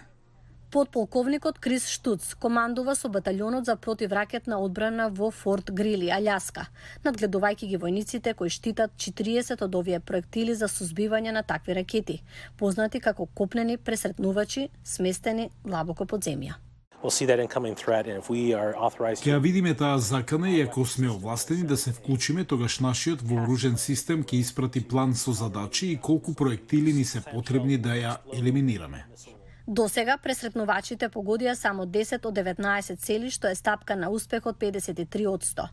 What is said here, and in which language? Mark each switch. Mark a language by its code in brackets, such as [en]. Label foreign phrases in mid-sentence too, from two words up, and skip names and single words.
[mk] Подполковникот Крис Штуц командува со баталјонот за противракетна одбрана во Форт Грили, Аљаска, надгледувајќи ги војниците кои штитат 40 од овие проектили за сузбивање на такви ракети, познати како копнени пресретнувачи, сместени длабоко под земја. [en] we'll see that incoming threat, and if we are authorized [mk] Ќе ја видиме таа закана и ако сме овластени да се вклучиме, тогаш нашиот вооружен систем ќе испрати план со задачи и колку проектили ни се потребни да ја елиминираме. До сега пресретнувачите погодија само 10 од 19 цели, што е стапка на успех од 53%.